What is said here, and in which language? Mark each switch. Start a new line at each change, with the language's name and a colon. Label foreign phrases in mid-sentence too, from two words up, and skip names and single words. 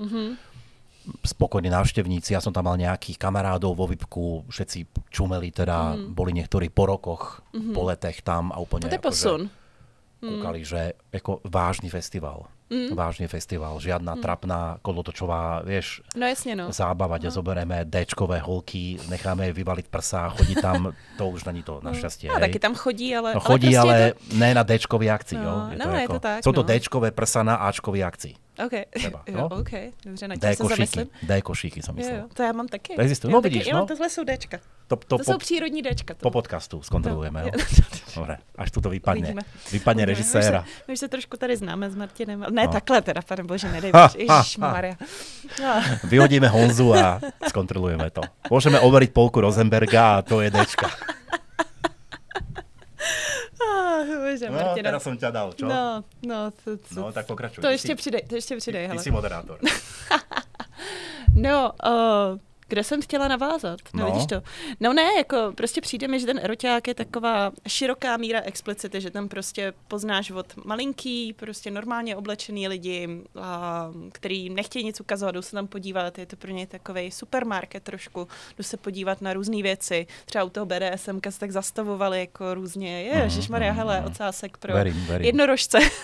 Slovak: Spokojní návštevníci, ja som tam mal nejakých kamarádov vo VIPku, všetci čumeli teda, boli niektorí po rokoch, po letech tam a úplne kúkali, že ako vážny festival. Vážny festival, žiadna trapná kolotočová, vieš, zábava, kde zoberieme D-čkové holky, necháme vyvaliť prsa, chodí tam, to už není to našťastie.
Czech: A taky tam chodí, ale... No chodí, ale ne na D-čkový akcii. Je to tak.
Slovak: Sú to D-čkové prsa na A-čkový akcii.
Czech: Dobře, na tím se zamyslím.
Slovak: D-košíky som myslel.
Czech: To já mám taky. To existuje, no vidíš, no. Tohle jsou Dčka. To jsou přírodní Dčka. Po podcastu zkontrolujeme, jo. Dobre, až tu to vypadne režiséra. My už se trošku tady známe s Martinem. Ne takhle teda, pane bože, nedej bož. Ježišmarja. Vyhodíme Honzu a zkontrolujeme to.
Slovak: Môžeme overiť polku Rosenberga a to je Dčka. Bože, no, teraz som ťa dal, čo? No, tak pokračuj.
Czech: To ještě přidej. Ty si moderátor. Kde jsem chtěla navázat? Vidíš to? No ne, jako prostě přijde mi, že ten eroťák je taková široká míra explicity, že tam prostě poznáš od malinký, prostě normálně oblečený lidi, který nechtějí nic ukazovat, jdou se tam podívat, je to pro ně takovej supermarket trošku, jdu se podívat na různé věci, třeba u toho BDSMka se tak zastavovali jako různě, ježišmarja, hele, ocásek pro jednorožce.